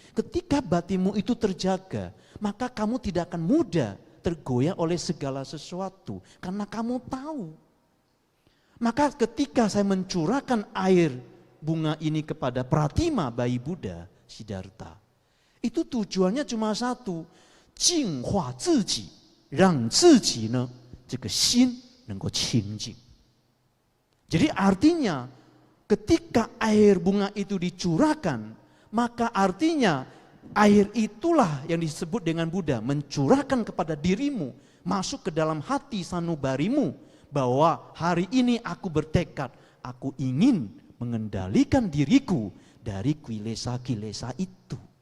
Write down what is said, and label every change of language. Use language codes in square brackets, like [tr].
[id] Ketika batinmu itu terjaga, maka kamu tidak akan mudah tergoyah oleh segala sesuatu. Karena kamu tahu. Maka ketika saya mencurahkan air bunga ini kepada Pratima bayi Buddha, Siddhartha, itu tujuannya cuma satu. [zh] 净化自己，让自己呢这个心能够清净. [id] Jadi artinya ketika air bunga itu dicurahkan, maka artinya air itulah yang disebut dengan Buddha mencurahkan kepada dirimu, masuk ke dalam hati sanubarimu, bahwa hari ini aku bertekad, aku ingin mengendalikan diriku dari kilesa-kilesa itu.